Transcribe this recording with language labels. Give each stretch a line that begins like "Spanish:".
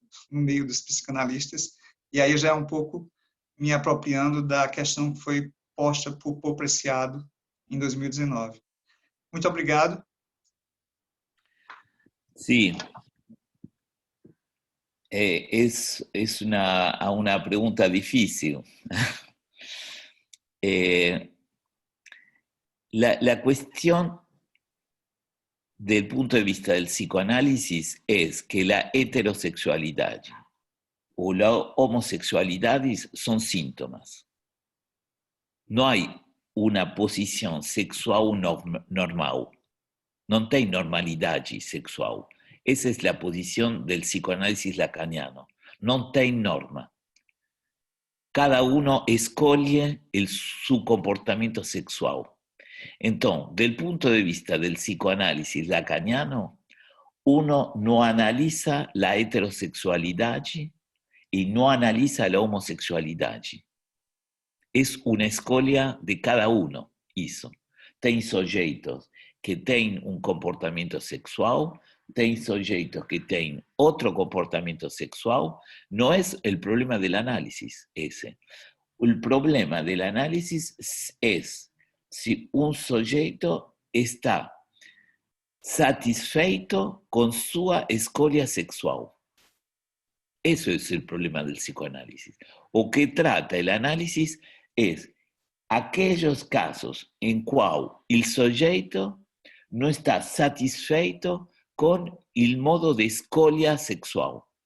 Portuguese: no meio dos psicanalistas, e aí já é um pouco me apropriando da questão que foi posta por Paul Preciado em 2019. Muito obrigado.
Spanish: Sí, es una pregunta difícil. La cuestión del punto de vista del psicoanálisis es que la heterosexualidad o la homosexualidad son síntomas. No hay una posición sexual normal. No hay normalidad sexual. Esa es la posición del psicoanálisis lacaniano. No hay norma. Cada uno escoge su comportamiento sexual. Entonces, del punto de vista del psicoanálisis lacaniano, uno no analiza la heterosexualidad y no analiza la homosexualidad. Es una escolha de cada uno,
Portuguese: isso. Tem sujeitos que têm um comportamento sexual, tem sujeitos que têm outro comportamento sexual. Não é o problema do análisis esse. O problema do análisis é se um sujeito está satisfeito com sua escolha sexual.
Spanish: Eso es el problema del psicoanálisis.
Portuguese: O que
Spanish: trata el análisis es aquellos casos en cual el sujeto no está satisfeito con el modo de escolha sexual.